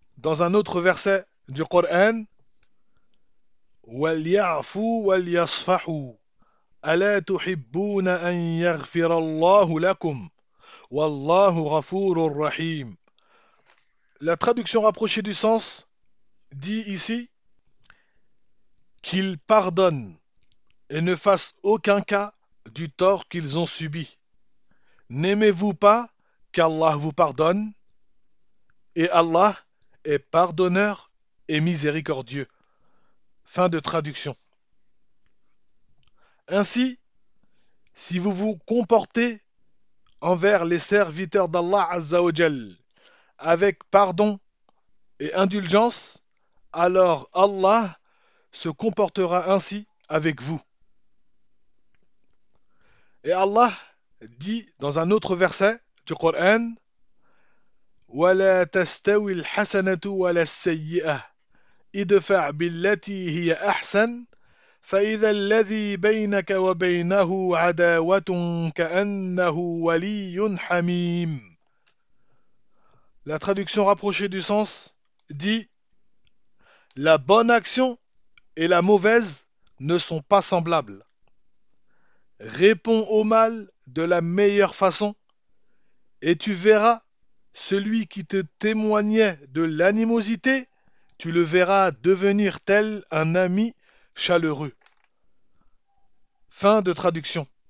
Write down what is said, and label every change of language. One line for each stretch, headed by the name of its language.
French: Dans un autre verset du Coran,
Arabic: وَلْيَعْفُوا وَلْيَصْفَحُوا أَلَا تُحِبُّونَ أَنْ يَغْفِرَ اللَّهُ لَكُمْ وَاللَّهُ غَفُورٌ رَحِيمٌ.
French: La traduction rapprochée du sens dit ici qu'ils pardonnent et ne fassent aucun cas du tort qu'ils ont subi. N'aimez-vous pas qu'Allah vous pardonne? Et Allah est pardonneur et miséricordieux. Fin de traduction. Ainsi, si vous vous comportez envers les serviteurs d'Allah Azzawajal avec pardon et indulgence, alors Allah se comportera ainsi avec vous. Et Allah dit dans un autre verset du Coran,
Arabic: وَلَا تَسْتَوِي الْحَسَنَةُ وَلَا السَّيِّئَةُ ادْفَعْ بِالَّتِي هِيَ أَحْسَنُ فَإِذَا الَّذِي بَيْنَكَ وَبَيْنَهُ عَدَاوَةٌ كَأَنَّهُ وَلِيٌّ حَمِيمٌ.
French: La traduction rapprochée du sens dit: La bonne action et la mauvaise ne sont pas semblables. Réponds au mal de la meilleure façon et tu verras celui qui te témoignait de l'animosité, tu le verras devenir tel un ami chaleureux. Fin de traduction.